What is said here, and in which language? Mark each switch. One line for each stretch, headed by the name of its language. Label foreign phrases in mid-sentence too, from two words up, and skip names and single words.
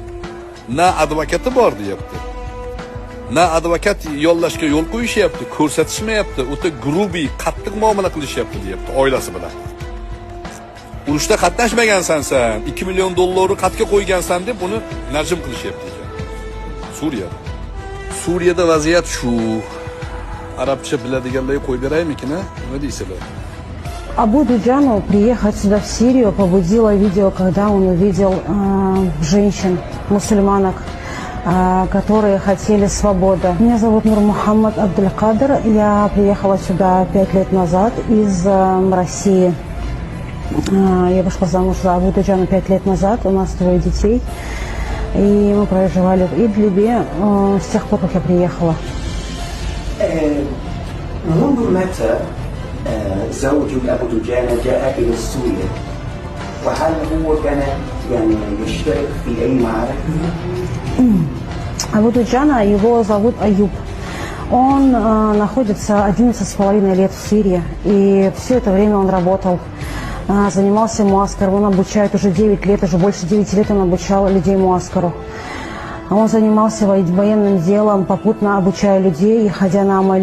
Uzbek: Na advokati bor deyapti. Na advokat yollashga yo'l qo'yishyapti, ko'rsatishmayapti, o'ta grubiy, qattiq muomala qilishyapti deyapti oilasi bilan. Urushda qatnashmagansan sen, 2 million dollarni qatga qo'ygansan deb uni najm qilishyapti ekan. Suriyada. Suriyada vaziyat shu. Arabcha biladiganlarga qo'yib beraymikin, nima deysizlar?
Russian: Абу Дуджану приехать сюда в Сирию побудило видео, когда он увидел женщин, мусульманок, которые хотели свободы. Меня зовут Нурмухаммад Абдулькадр. Я приехала сюда 5 лет назад из России. Я вышла замуж за Абу Дуджана 5 лет назад. У нас 2 детей. И мы проживали в Идлибе с тех пор, как я приехала.
Arabic: منذ متى زوجك أبو دجانة جاء إلى سوريا؟ وهل هو كان يعني يشترك في أي معركة؟
Russian: Абу Дуджана, его зовут Аюб. Он находится 11,5 лет в Сирии, и все это время он работал, занимался муаскаром. Он обучает уже 9 лет, уже больше 9 лет он обучал людей муаскару. Он занимался военным делом, попутно обучая людей и ходя на амали.